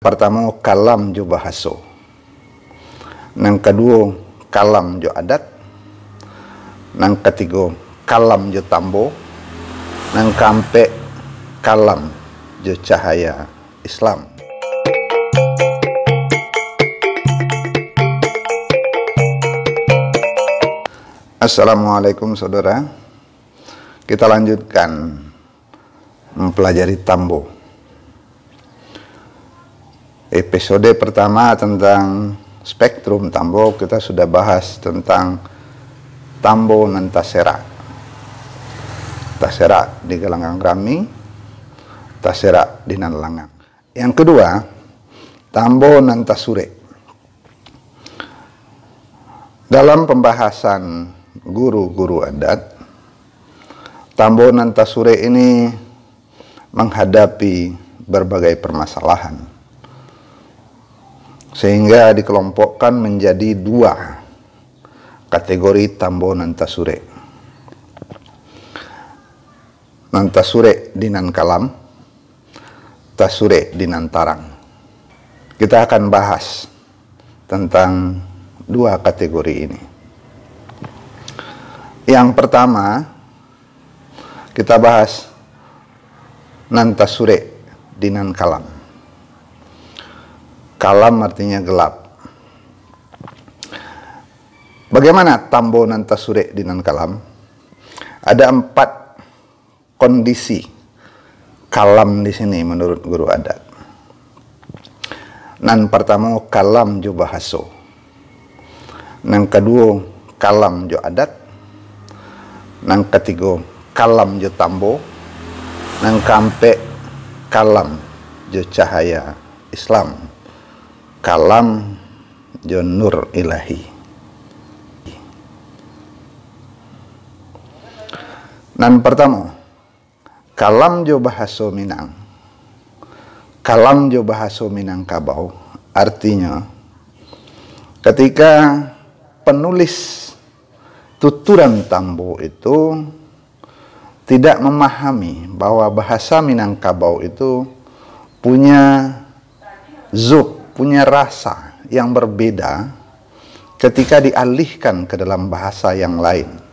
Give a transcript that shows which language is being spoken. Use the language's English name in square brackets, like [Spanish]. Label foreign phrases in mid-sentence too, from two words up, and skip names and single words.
[Minangkabau] Pertama, kalam jo bahaso. Nang kedua, kalam jo adat. Nang ketiga, kalam jo tambo. Nang keempat, kalam jo cahaya Islam. [Indonesian] Assalamualaikum saudara. Kita lanjutkan mempelajari tambo. Episode pertama tentang spektrum tambo, kita sudah bahas tentang [Minangkabau] tambo nan tasera. Tasera di Galangang Rami, tasera di Langang. [Indonesian] Yang kedua, [Minangkabau] tambo nan tasure. [Indonesian] Dalam pembahasan guru-guru adat, [Minangkabau] tambo nan tasure [Indonesian] ini menghadapi berbagai permasalahan, sehingga dikelompokkan menjadi dua kategori [Minangkabau] tambo nan tasure. Nan tasure dinan kalam, tasure dinan tarang. [Indonesian] Kita akan bahas tentang dua kategori ini. Yang pertama, kita bahas [Minangkabau] nan tasure dinan kalam. [Indonesian] Kalam artinya gelap. Bagaimana [Minangkabau] tambo nan tasure dinan kalam? [Indonesian] Ada 4 kondisi kalam di sini menurut guru adat. [Minangkabau] Nan pertama, kalam jo bahaso. Nang kedua, kalam jo adat. Nang ketiga, kalam jo tambo. Nang keempat, kalam jo cahaya Islam. Kalam jo nur ilahi. Nan pertama, kalam jo bahaso Minang. Kalam jo bahaso Minangkabau [Indonesian] artinya ketika penulis tuturan tambo itu tidak memahami bahwa bahasa Minangkabau itu punya punya rasa yang berbeda ketika dialihkan ke dalam bahasa yang lain.